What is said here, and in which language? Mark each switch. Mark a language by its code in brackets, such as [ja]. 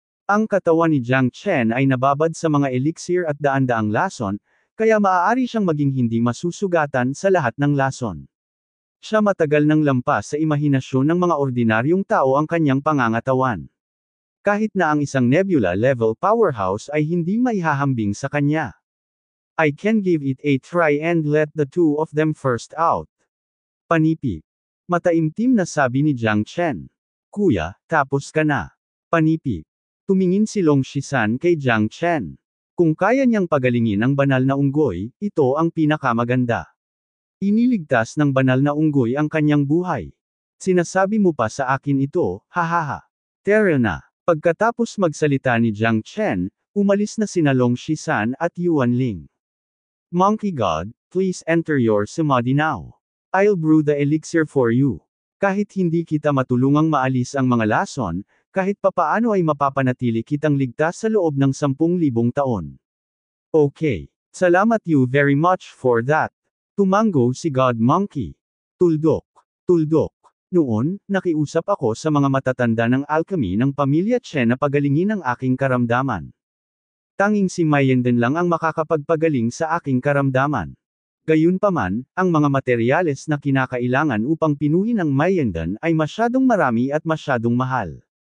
[tl] Ang katawan ni Jiang Chen ay nababad sa mga elixir at daan-daang lason, kaya maaari siyang maging hindi masusugatan sa lahat ng lason. Siya matagal nang lampas sa imahinasyon ng mga ordinaryong tao ang kanyang pangangatawan. Kahit na ang isang nebula-level powerhouse ay hindi maihahambing sa kanya. [en] I can give it a try and let the two of them first out. [tl] Panipi. Mataimtim na sabi ni Jiang Chen. Kuya, tapos ka na. Panipi. Tumingin si Long Shisan kay Jiang Chen. Kung kaya niyang pagalingin ang banal na unggoy, ito ang pinakamaganda. Iniligtas ng banal na unggoy ang kanyang buhay. Sinasabi mo pa sa akin ito, hahaha. Tara na. Pagkatapos magsalita ni Jiang Chen, umalis na sina Long Shisan at Yuan Ling. [en] Monkey God, please enter your samadhi now. I'll brew the elixir for you. [tl] Kahit hindi kita matulungang maalis ang mga lason, kahit papaano ay mapapanatili kitang ligtas sa loob ng 10,000 taon. [en] Okay. [tl] Salamat [en] you very much for that. [tl] Tumango si God Monkey. Tuldok. Tuldok. Noon, nakiusap ako sa mga matatanda ng alchemy ng pamilya Chen na pagalingin ang aking karamdaman. Tanging si Mayenden lang ang makakapagpagaling sa aking karamdaman. Gayunpaman, ang mga materyales na kinakailangan upang pinuhin ang Mayenden ay masyadong marami at masyadong mahal.